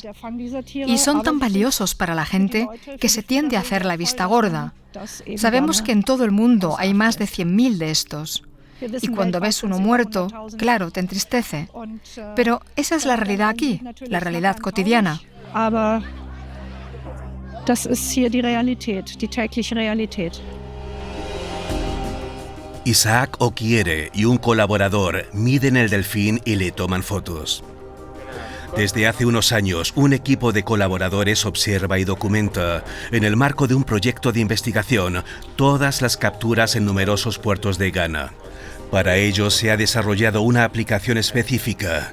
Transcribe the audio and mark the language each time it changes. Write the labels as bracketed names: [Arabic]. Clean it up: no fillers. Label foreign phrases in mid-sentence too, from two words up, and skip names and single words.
[Spanish] Y son tan valiosos para la gente que se tiende a hacer la vista gorda. Sabemos que en todo el mundo hay más de 100.000 de estos. Y cuando ves uno muerto, claro, te entristece. Pero esa es la realidad aquí, la realidad cotidiana. [German] Das ist hier die Realität, die tägliche Realität. [Spanish] Isaac Okiere y un colaborador miden el delfín y le toman fotos. Desde hace unos años, un equipo de colaboradores observa y documenta, en el marco de un proyecto de investigación, todas las capturas en numerosos puertos de Ghana. Para ello se ha desarrollado una aplicación específica.